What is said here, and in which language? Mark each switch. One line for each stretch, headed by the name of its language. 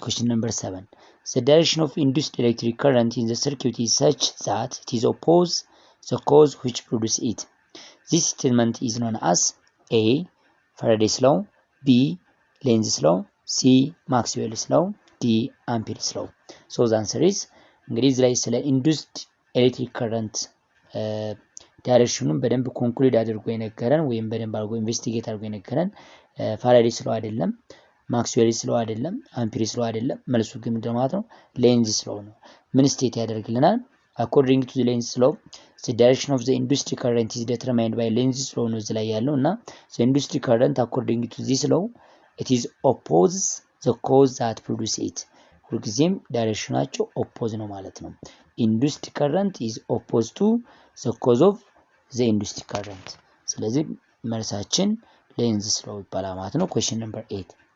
English: number 7 the direction of induced electric current in the circuit is such that it is oppose the cause which produce it. This statement is known as A. Faraday's law, B. Lenz's law, C. Maxwell's law, D. Ampere's law. So the answer is
Amharic: እንግዲህ እዚህ ላይ ስለ ኢንዱስድ ኤሌክትሪክ ከረንት ዳይሬክሽኑን በደንብ ኮንክሉድ አድርጎ የነገረን ወይም በደንብ አድርጎ ኢንቨስቲጌት አድርጎ የነገረን ፋራዴይስ ላው አይደለም፣ ማክስዌልስ ላው አይደለም፣ አምፔርስ ላው አይደለም። መልሱ ግን ምንድን ማለት ነው ሌንዝስ ላው ነው። ምን ስቴት ያደርግልናል?
English: according to the Lenz's law the direction of the induced current is determined by Lenz's law
Amharic: ነው እዚህ ላይ ያለው እና
English: the induced current according to this law it is opposes the cause that produce it።
Amharic: ሁልጊዜም ዳይሬክሽናቸው ኦፖዝ ነው ማለት ነው።
English: induced current is opposed to the cause of the induced current።
Amharic: ስለዚህ መልሳችን Lenz's law ይባላል ማለት ነው።
English: question number 8